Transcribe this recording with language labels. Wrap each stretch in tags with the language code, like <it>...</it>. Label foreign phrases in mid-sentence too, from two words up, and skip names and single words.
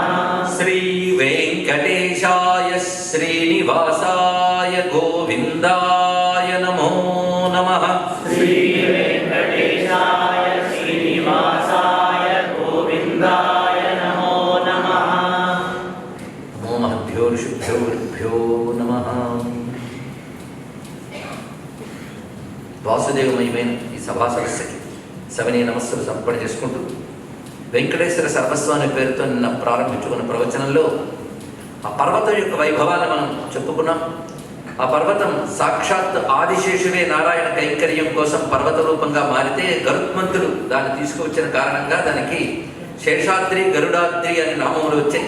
<sa>श्री वेंकटेशाय श्रीनिवासाय गोविन्दाय नमो नमः। श्री वेंकटेशाय श्रीनिवासाय गोविन्दाय नमो नमः। नमो महद्भ्यो ऋषिभ्यो गुरुभ्यो नमः।</sa> <te>వాసుదేవమయమైన ఈ సభా సదస్సుకి సవినయ నమస్సులు సమర్పణ చేసుకుంటూ వెంకటేశ్వర సర్వస్వామి పేరుతో నిన్న ప్రారంభించుకున్న ప్రవచనంలో ఆ పర్వతం యొక్క వైభవాన్ని మనం చెప్పుకున్నాం. ఆ పర్వతం సాక్షాత్ ఆదిశేషువే నారాయణ కైంకర్యం కోసం పర్వత రూపంగా మారితే గరుత్మంతుడు దాన్ని తీసుకువచ్చిన కారణంగా దానికి శేషాద్రి, గరుడాద్రి అనే నామములు వచ్చాయి.</te>